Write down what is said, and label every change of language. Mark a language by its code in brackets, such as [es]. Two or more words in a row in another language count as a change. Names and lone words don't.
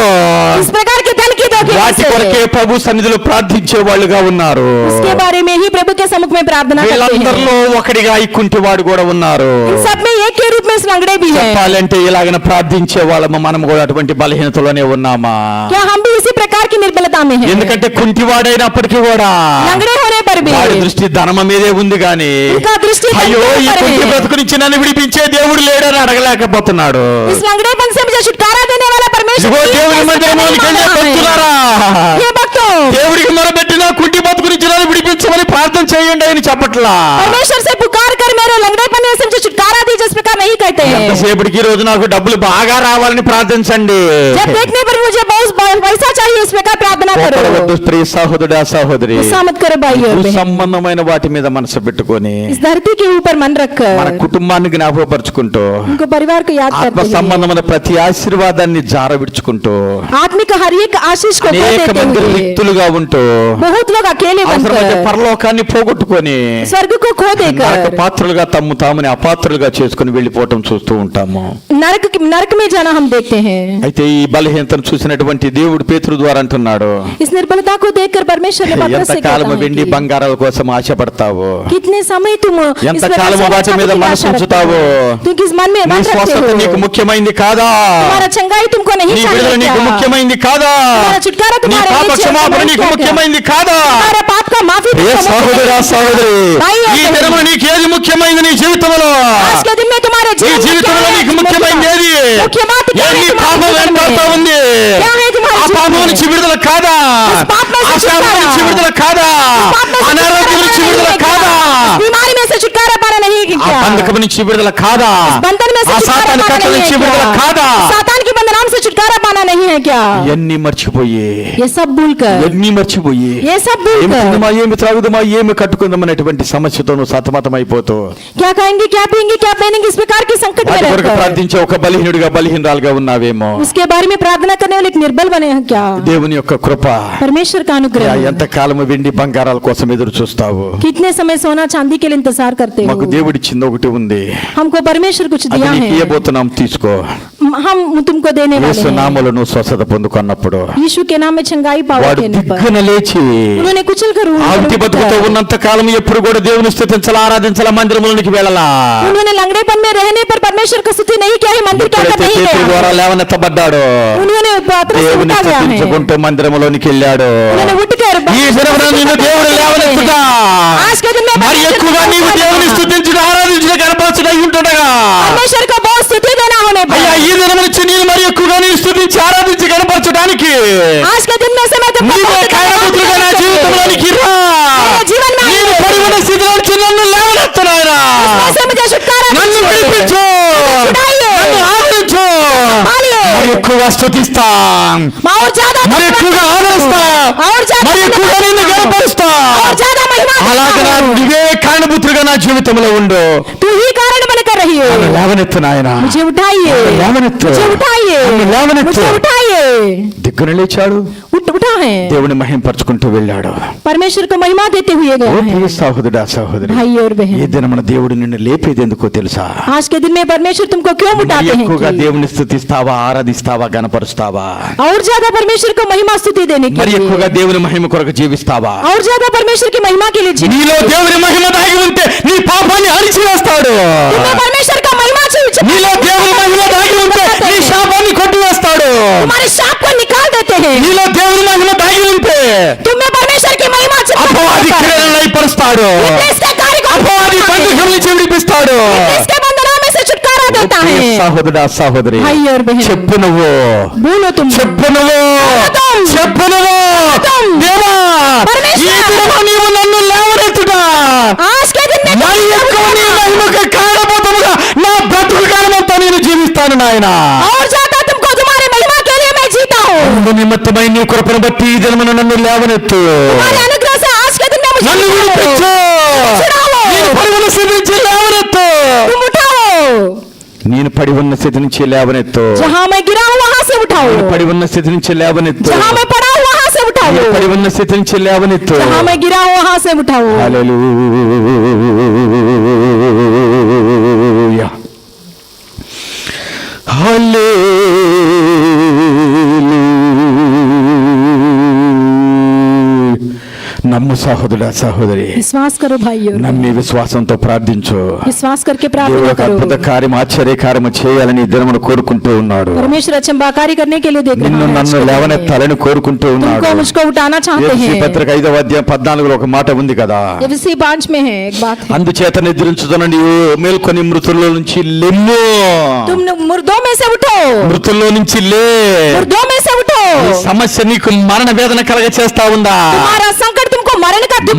[hi] इस प्रकार के धन की धोखे [te] వాటి కొరకే ప్రభు సన్నిధిలో ప్రార్థించే వాళ్ళుగా ఉన్నారు. [hi] उसके बारे में ही प्रभु के सम्मुख में प्रार्थना करते हैं. [te] వీళ్ళందరిలో ఒకడిగా ఈ కుంటివాడు కూడా ఉన్నారు. [hi] इन सब में एक के रूप में इस लंगड़े भी हैं. [te] చెప్పాలంటే ఇలాగన ప్రార్థించే వాళ్ళము మనం కూడా అటువంటి బలహీనతలోనే ఉన్నామా? [hi] क्या हम भी इसी प्रकार की निर्बलता में हैं? [te] ఎందుకంటే కుంటివాడైనప్పటికీ కూడా [hi] लंगड़े होने पर भी [te] వాడి దృష్టి ధనమ మీదే ఉంది గాని, [hi] उनका दृष्टि धन [te] అయ్యో [hi] के [te] ఈ [hi] ऊपर [te] కుంటి [hi] है. [te] బ్రతుకు నుంచి నన్ను విడిపించే దేవుడు లేడని అడగలేకపోతున్నాడు. [hi] इस लंगड़ेपन से मुझे छुटकारा देने वाला परमेश्वर [te] ఇదిగో [hi] नहीं है, [te] దేవుని [hi] ऐसा [te] మందిరంలోనికి [hi] नहीं [te] వెళ్ళే [hi] माना है. [te] భక్తులారా, [hi] ये भक्तों, [te] దేవుడికి మొరబెట్టిన కుంటి బతుకు నుంచి నన్ను విడిపించమని ప్రార్థన చేయండి అని చెప్పట్లా. [hi] परमेश्वर से पुकार कर मेरे लंगड़ेपन से मुझे छुटकारा दीजिए, इस प्रकार नहीं कहते हैं. [te] ఎంతసేపటికి ఈ రోజు నాకు డబ్బులు బాగా రావాలని ప్రార్థించండి. [hi] जब देखने पर मुझे बहुत पैसा चाहिए, इस प्रकार प्रार्थना करो. [te] కోపడవద్దు ప్రియ సహోదరుడా సహోదరి. [hi] गुस्सा मत करो भाई और बहन. [te] సంబంధమైన వాటి మీద మనసు పెట్టుకొని [hi] इस धरती के ऊपर मन [te] మన [hi] रखकर [te] కుటుంబాన్ని జ్ఞాపకపరుచుకుంటూ [hi] उनको परिवार को याद [te] ఆత్మ [hi] करते हुए [te] సంబంధమైన ప్రతి ఆశీర్వాదాన్ని జారవిడుచుకుంటూ [hi] आत्मिक हर एक आशीष को खो [te] అనేక [hi] देते [te] మంది [hi] हुए [te] రిక్తులుగా ఉంటూ [hi] बहुत लोग अकेले [te] అవసరమైతే [hi] बनकर [te] పరలోకాన్ని పోగొట్టుకొని [hi] स्वर्ग को खो [te] నరక [hi] देकर [te] పాత్రలుగా తమ్ము తాముని అపాత్రులుగా చేసుకుని వెళ్ళిపోవటం చూస్తూ ఉంటాము. [hi] नरक में जाना हम देखते हैं. [te] అయితే ఈ బలహీనతను చూసినటువంటి దేవుడు పేతురు ద్వారా అంటున్నాడు, [hi] इस निर्बलता को देखकर परमेश्वर ने पतरस से कहता [te] ఎంతకాలము [hi] है [te] వెండి [hi] कि [te] బంగారాల కోసం ఆశపడతావు, [hi] कितने समय तुम इस [te] ఎంతకాలము [hi] प्रकार [te] వాటి [hi] से [te] మీద [hi] की [te] మనసు [hi] आशा रखते [te] ఉంచుతావు, [hi] हो? तुम किस मन में [te] నీ [hi] मन रखते [te] స్వస్థత [hi] हो? [te] నీకు ముఖ్యమైంది కాదా, [hi] तुम्हारा चंगाई तुमको नहीं [te] నీ విడుదల [hi] चाहिए [te] నీకు [hi] क्या? [te] ముఖ్యమైంది కాదా, [hi] तुम्हारा छुटकारा [te] నీ [hi] तुम्हारे [te] పాప [hi] लिए चाहिए, [te] క్షమాపణ [hi] तुम्हारी [te] నీకు [hi] क्या? [te] ముఖ్యమైంది కాదా? [hi] तुम्हारा पाप का माफी [te] ఏ [hi] तुमको [te] సహోదరా [hi] मुख्य [te] సహోదరి, [hi] भाई और [te] ఈ [hi] बहन, [te] దినమున నీకు ఏది ముఖ్యమైంది నీ జీవితంలో? [hi] आज के दिन में तुम्हारे [te] నీ [hi] जीवन में क्या [te] జీవితంలో [hi] है? [te] నీకు ముఖ్యమైనది ఏది? [hi] मुख्य बात क्या [te] ఏ [hi] है [te] నీ [hi] तुम्हारे [te] పాపం [hi] जीवन [te] వెంటాడుతూ [hi] में? [te] ఉంది, [hi] क्या है तुम्हारे [te] ఆ [hi] जीवन [te] పాపం [hi] में? [te] నుంచి విడుదల కాదా, [hi] उस पाप में से [te] ఆ శాపం [hi] छुटकारा, [te] నుంచి విడుదల కాదా, [hi] उस पाप में से [te] అనారోగ్యం నుంచి [hi] छुटकारा [te] విడుదల [hi] नहीं है [te] కాదా, [hi] क्या? इस बीमारी में से छुटकारा पाना नहीं है [te] ఆ [hi] क्या? [te] బంధకం నుంచి విడుదల కాదా, [hi] इस बंधन में से [te] ఆ [hi] छुटकारा [te] సాతాను [hi] पाना [te] కట్టల [hi] नहीं [te] నుంచి [hi] है [te] విడుదల [hi] क्या? [te] కాదా, [hi] सातान की बंधनाम से छुटकारा पाना नहीं है क्या? [te] ఇవన్నీ మర్చిపోయి [hi] ये सब भूलकर, [te] ఇవన్నీ మర్చిపోయి [hi] ये सब [te] ఏమి [hi] भूलकर [te] తిందామా, ఏమి త్రాగుదామా, ఏమి కట్టుకుందాం అనేటువంటి సమస్యతో నువ్వు సతమతమైపోతూ [hi] क्या खाएंगे, क्या पिएंगे, क्या पहनेंगे, इस प्रकार के संकट में [te] వాటి కొరకు [hi] रहकर [te] ప్రార్థించే ఒక బలహీనుడిగా బలహీనరాలుగా ఉన్నావేమో. [hi] उसके बारे में प्रार्थना करने वाले एक निर्बल बने हैं क्या? [te] దేవుని యొక్క కృప, [hi] परमेश्वर का अनुग्रह. [te] ఎంత కాలము వెండి బంగారాల కోసం ఎదురు చూస్తావు? [hi] कितने समय सोना चांदी के लिए इंतजार करते [te] మాకు [hi] हो? [te] దేవుడిచ్చింది ఒకటి ఉంది, [hi] हमको परमेश्वर कुछ [te] అది [hi] दिया [te] నీకు [hi] है, [te] ఇవ్వబోతున్నాం, తీసుకో. [hi] हम तुमको देने वाले [te] యేసు [hi] हैं. [te] నామములో నువ్వు స్వస్థత పొందుకున్నప్పుడు [hi] यीशु के नाम में चंगाई पावा [te] వాడు [hi] कहने पर [te] దిగ్గున లేచి [hi] उन्होंने कुचल कर [te] ఆంటి బతుకుతో ఉన్నంత కాలం ఎప్పుడు కూడా దేవుని స్తుతించాలా, ఆరాధించాలా, మందిరంలోనికి వెళ్ళాలా. [hi] उन्होंने लंगड़ेपन में रहने पर परमेश्वर का स्तुति नहीं किया है, मंदिर क्या कर नहीं [te] పేతురు [hi] गया. [te] ద్వారా లేవనెత్తబడ్డాడు, [hi] उन्होंने पतरस से [te] దేవుని [hi] उठा गया है, [te] స్తుతించుకుంటూ మందిరంలోనికి వెళ్ళాడు. [hi] उन्होंने उठकर [te] ఈ దినమున నిన్ను దేవుడు లేవనెత్తుట, [hi] आज के दिन में [te] మరి ఎక్కువగా నీవు దేవుని స్తుతించుట, ఆరాధించుట, కనపరచుట ఉంటుండగా, [hi] परमेश्वर को बहुत स्तुति देना होने पर [te] అయ్యా ఈ దినం నుంచి నేను మరి ఎక్కువగా నేను స్తుతించి ఆరాధించి కనపరచడానికి [hi] आज के दिन में से मैं तुमको [te] నీవే [hi] बहुत [te] కాయపుత్రుగా నా జీవితంలోనికి రా. [hi] मेरे जीवन में [te] నేను పడి ఉన్న స్థితిలో నుంచి నన్ను లేవనెత్తు నాయనా. [hi] ऐसे मुझे छुटकारा [te] నన్ను [hi] दीजिए. [te] విడిపించు, [hi] छुड़ाइए, [te] నన్ను ఆదరించు, [hi] पालिए, [te] మరి ఎక్కువగా స్తుతిస్తాం, [hi] और ज्यादा [te] మరి ఎక్కువగా ఆదరిస్తా, [hi] और ज्यादा [te] మరి ఎక్కువగా నిన్ను గణపరుస్తా. [hi] और ज्यादा महिमा [te] అలాగే నా నువ్వే కారణపుత్రుగా నా జీవితంలో ఉండు. [hi] तू ही कारण बनकर रही हो. [te] నన్ను లేవనెత్తు నాయనా, [hi] मुझे उठाइए, [te] లేవనెత్తు, [hi] मुझे उठाइए, [te] నన్ను లేవనెత్తు. [hi] मुझे उठाइए. [te] దిగ్గున లేచాడు, [hi] उठा है, [te] దేవుని మహింపరచుకుంటూ వెళ్ళాడు. [hi] परमेश्वर को महिमा देते हुए [te] ఓ [hi] गए हैं. [te] ప్రియ సహోదరుడా సహోదరి, [hi] भाई और [te] ఈ [hi] बहन, [te] దినమున దేవుడు నిన్ను లేపేది ఎందుకో తెలుసా? [hi] आज के दिन में परमेश्वर तुमको क्यों [te] మరి [hi] उठाते हैं [te] ఎక్కువగా [hi] कि? [te] దేవుని స్తుతిస్తావా, ఆరాధిస్తావా, గణపరుస్తావా? [hi] और ज्यादा परमेश्वर को महिमा स्तुति देने के [te] మరి [hi] लिए, [te] ఎక్కువగా దేవుని మహిమ కొరకు జీవిస్తావా? [hi] और ज्यादा परमेश्वर की महिमा के लिए जीवन. [te] నీలో దేవుని మహిమ దాగి ఉంటే నీ పాపాన్ని అణిచివేస్తాడు. [hi] तुम्हें परमेश्वर का महिमा चाहिए, [te] నీలో దేవుని మహిమ దాగి ఉంటే నీ శాపాన్ని కొట్టివేస్తాడు. [hi] तुम्हारे शाप को निकाल देते हैं. [te] నీలో దేవుని మహిమ దాగి ఉంటే [hi] तुम्हें परमेश्वर की महिमा [te] అపవాది క్రియలను లయపరుస్తాడు, [hi] इसके कार्य को [te] అపవాది బంధకం నుంచి విడిపిస్తాడు. [hi] इसके बंधनों में से छुटकारा देता है. [te] సహోదరుడా సహోదరి, [hi] भाई और बहन, [te] చెప్పు నువ్వు, [hi] बोलो तुम, [te] చెప్పు నువ్వు, చెప్పు నువ్వు, దేవా ఈ దినమున నీవు నన్ను లేవనెత్తుట, [hi] आज के दिन में [te] మరి ఎక్కువ నీ మహిమకు కారణభూతముగా నా బ్రతుకు కాలమంతా నేను జీవిస్తాను నాయనా. [hi] और ज्यादा तुमको तुम्हारे महिमा के लिए मैं जीता हूँ. [te] అందు నిమిత్తమై నీ కృపను బట్టి ఈ దినమున నన్ను లేవనెత్తు, [hi] तुम्हारे अनुग्रह से आज के दिन में मुझे [te] నన్ను విడిపించు, నేను పడి ఉన్న స్థితి నుంచి లేవనెత్తు, [hi] तुम उठाओ. [te] నేను పడి ఉన్న స్థితి నుంచి లేవనెత్తు, [hi] जहाँ मैं गिरा हूँ वहाँ से उठाओ. [te] నేను పడి ఉన్న స్థితి నుంచి లేవనెత్తు, [hi] जहाँ मैं पड़ा हूँ वहाँ से उठाओ. [te] నేను పడి ఉన్న స్థితి నుంచి లేవనెత్తు. [hi] जहाँ मैं गिरा हूँ वहाँ से उठाओ. [te] హల్లెలూయా. నమ్ము సహోదరుడా సహోదరి, [hi] विश्वास करो भाइयों, [te] నమ్మి విశ్వాసంతో ప్రార్థించు. [hi] विश्वास करके [te] దేవుడు [hi] प्रार्थना [te] ఒక [hi] करो। [te] అద్భుత కార్యం ఆశ్చర్య కార్యము చేయాలని ఈ దినమును కోరుకుంటూ ఉన్నాడు. [hi] परमेश्वर अचंबाकारी करने के लिए देख [te] నిన్ను [hi] रहा है [te] నన్ను [hi] आज के दिन में। [te] లేవనెత్తాలని కోరుకుంటూ ఉన్నాడు. [hi] तुमको मुझको उठाना चाहते [te] ఎఫెసీ [hi] हैं। [te] పత్రిక 5వ అధ్యాయం 14లో ఒక మాట ఉంది కదా, [hi] एफएसी 5 में है एक बात है, [te] అందుచేత నిద్రించుతున్న నీవు మేల్కొని మృతుల్లో నుంచి లెమ్ము. [hi] तुम मुर्दों में से उठो, [te] మృతుల్లో నుంచి లే. [hi] मुर्दों में से उठो। [te] ఈ సమస్య నీకు మరణ వేదన కలగ చేస్తా ఉందా? [hi] तुम्हारा संकट तुमको मरण का दुख दे